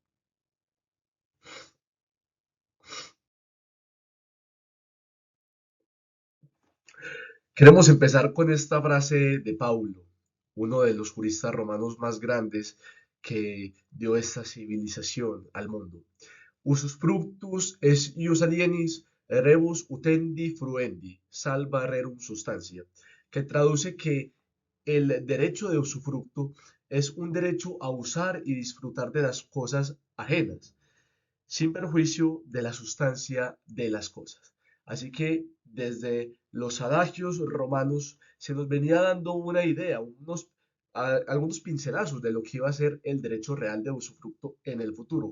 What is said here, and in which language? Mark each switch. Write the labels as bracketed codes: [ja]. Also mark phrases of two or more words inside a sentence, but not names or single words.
[es] Queremos empezar con esta frase de Paulo, uno de los juristas romanos más grandes que dio esta civilización al mundo. [la] Usus fructus es ius alienis rebus utendi fruendi, salva rerum substancia, [es] que traduce que el derecho de usufructo es un derecho a usar y disfrutar de las cosas ajenas, sin perjuicio de la sustancia de las cosas. Así que desde los adagios romanos se nos venía dando una idea, algunos pincelazos de lo que iba a ser el derecho real de usufructo en el futuro.